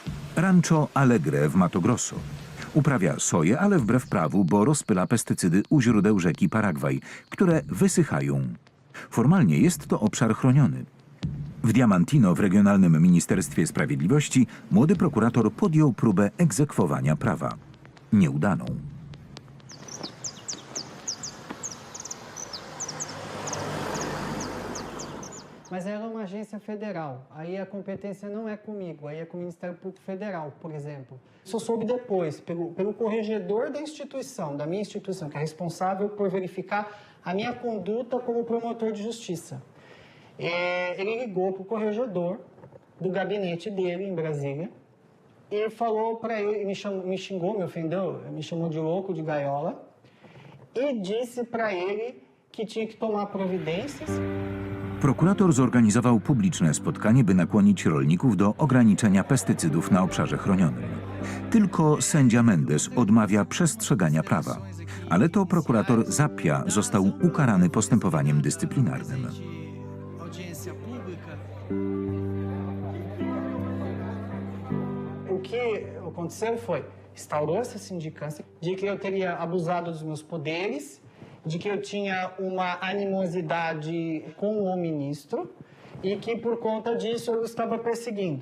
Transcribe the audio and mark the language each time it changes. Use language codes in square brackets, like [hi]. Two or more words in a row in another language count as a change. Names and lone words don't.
[pl] Rancho Alegre w Mato Grosso. Uprawia soję, ale wbrew prawu, bo rozpyla pestycydy u źródeł rzeki Paragwaj, które wysychają. Formalnie jest to obszar chroniony. W Diamantino w Regionalnym Ministerstwie Sprawiedliwości młody prokurator podjął próbę egzekwowania prawa. Nieudaną. [pt] Mas ela é uma agência federal, aí a competência não é comigo, aí é com o Ministério Público Federal, por exemplo. Só soube depois, pelo corregedor da instituição, da minha instituição, que é responsável por verificar a minha conduta como promotor de justiça. Ele ligou para o corregedor do gabinete dele em Brasília e falou para ele, me xingou, me ofendeu, me chamou de louco, de gaiola, e disse para ele que tinha que tomar providências. [pl] Prokurator zorganizował publiczne spotkanie, by nakłonić rolników do ograniczenia pestycydów na obszarze chronionym. Tylko sędzia Mendes odmawia przestrzegania prawa, ale to prokurator Zappia został ukarany postępowaniem dyscyplinarnym. [pt] O que aconteceu foi, instaurou essa sindicância de que eu teria abusado dos meus poderes, de que eu tinha uma animosidade com o ministro e que por conta disso eu estava perseguindo.